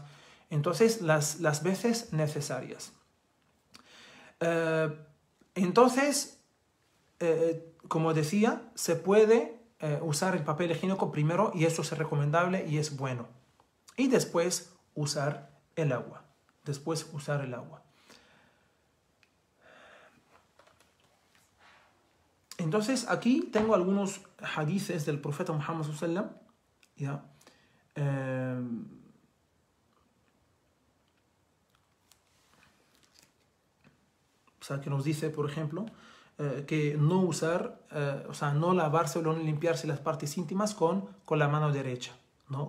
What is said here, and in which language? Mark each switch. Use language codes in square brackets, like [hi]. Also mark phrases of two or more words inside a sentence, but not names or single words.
[es] Entonces, las veces necesarias. Entonces, como decía, se puede usar el papel higiénico primero, y eso es recomendable y es bueno. Y después usar el agua. Entonces, aquí tengo algunos hadices del profeta Muhammad [ar] صلى الله عليه وسلم, [es] ¿ya? O sea, que nos dice, por ejemplo, que no usar, o sea, no lavarse o no limpiarse las partes íntimas con la mano derecha, ¿no?